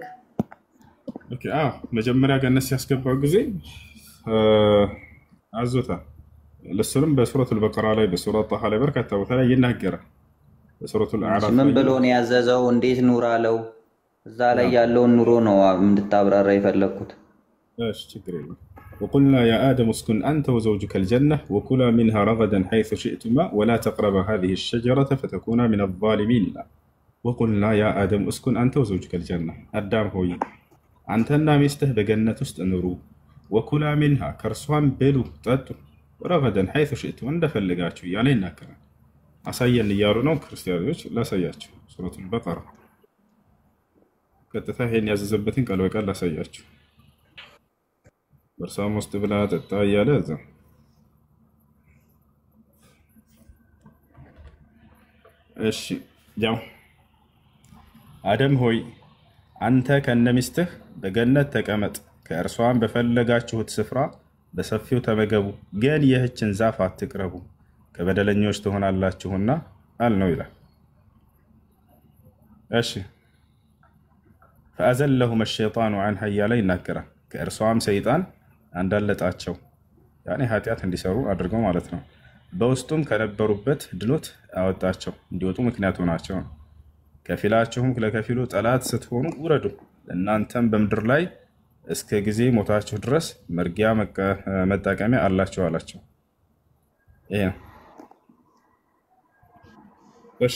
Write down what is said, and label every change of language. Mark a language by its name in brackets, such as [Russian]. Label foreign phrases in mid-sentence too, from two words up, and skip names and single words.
[Amharic] ኦኬ መጀመሪያ ገነት ሲያስገባው ጊዜ አዞታል። ለሱንም በሱረቱል በቀራ ላይ በሱረቱ ጣሃ ላይ በርካታ ቦታ ላይ ይናገራል። በሱረቱል አዕራፍ ምን ብሎ ነው ያዘዘው? እንዴት ኑር አለው? እዛ ላይ ያለውን ኑሮ ነው እንድታብራራ የፈለኩት። እሺ ችግር የለም። [Arabic] وقلنا يا آدم اسكن أنت وزوجك الجنة وكلا منها رغدا حيث شئتما ولا تقربا هذه الشجرة فتكونا من الظالمين. وقلنا يا آدم اسكن أنت وزوجك الجنة [Amharic] አዳም ሆይ አንተና ሚስትህ በገነት ውስጥ ኑሩ [Arabic] وكلا منها [Amharic] ከርሷም ብሉ ጠጡ ረገደን [Arabic] حيث شئتم [Amharic] እንደፈለጋችሁ እያለ ይናገራል። አሳየን እያሉ ነው ክርስቲያኖች። ላሳያችሁ ሱረቱል በቀራ ቀጥታ ይሄን ያዘዘበትን ቃል በቃል ላሳያችሁ። በርሳም ውስጥ ብላ ጠጣ እያለ እዛ እሺ ያው አደም ሆይ አንተ ከነሚስትህ በገነት ተቀመጥ ከእርሷም በፈለጋችሁት ስፍራ በሰፊው ተመገቡ፣ ግን ይህችን ዛፍ አትቅረቡ ከበደለኞች ትሆናላችሁና አልነው ይላል። እሺ [Arabic] فأزلهما الشيطان عنها [Amharic] እያለ ይናገራል። ከእርሷም ሰይጣን አንዳለጣቸው ያኔ ኃጢአት እንዲሰሩ አድርገው ማለት ነው። በውስጡም ከነበሩበት ድሎት አወጣቸው እንዲወጡ ምክንያት ሆናቸው። ከፊላችሁም ለከፊሉ ጠላት ስትሆኑ ውረዱ፣ እናንተም በምድር ላይ እስከ ጊዜ ሞታችሁ ድረስ መርጊያ መጠቀሚያ አላችሁ አላቸው። ይሄ ነው። እሺ